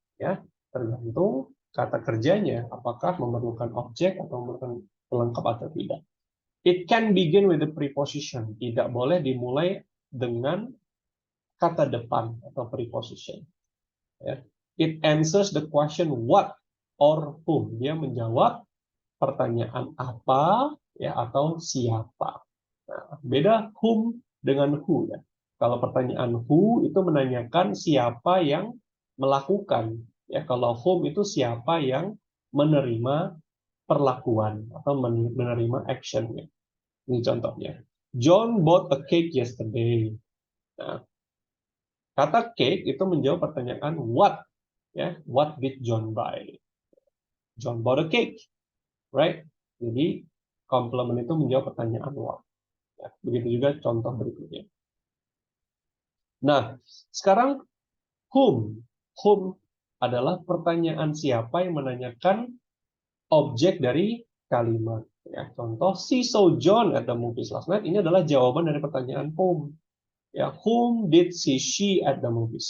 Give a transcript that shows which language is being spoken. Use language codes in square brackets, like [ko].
[id] Ya, tergantung kata kerjanya apakah memerlukan objek atau memerlukan pelengkap atau tidak. [en] It can begin with the preposition. [id] Tidak boleh dimulai dengan kata depan atau preposition. Ya. [en] It answers the question what or whom. [id] Dia menjawab pertanyaan apa ya atau siapa. Nah, beda whom dengan who ya. Kalau pertanyaan who itu menanyakan siapa yang melakukan. Ya, kalau whom itu siapa yang menerima perlakuan atau menerima actionnya. Ini contohnya. [en] John bought a cake yesterday. [id] Nah, kata cake itu menjawab pertanyaan what. [en] Ya, what did John buy? John bought a cake, right? [id] Jadi complement itu menjawab pertanyaan what. Ya, begitu juga contoh berikutnya. Nah, sekarang whom. Whom adalah pertanyaan siapa yang menanyakan objek dari kalimat. [en] Ya, contoh, she saw John at the movies last night. [id] Ini adalah jawaban dari pertanyaan whom. [en] Ya, whom did she at the movies?